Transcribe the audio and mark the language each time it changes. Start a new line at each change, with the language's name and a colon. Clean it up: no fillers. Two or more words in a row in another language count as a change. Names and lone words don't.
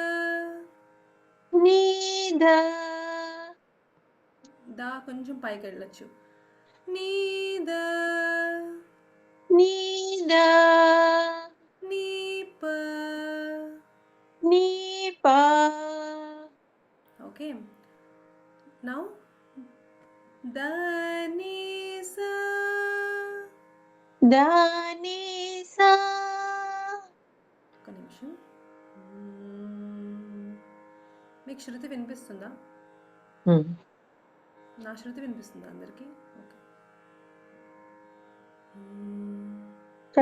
Telugu: నీద da కొంచెం పైకి వెళ్ళొచ్చు. నీ ద నీద నీ ప. నీ పా
English: Okay, now da ni sa దాని సా
Telugu: ఒక్క నిమిషం. మీకు శృతి వినిపిస్తుందా? నా శృతి వినిపిస్తుందా అందరికీ? ఓకే.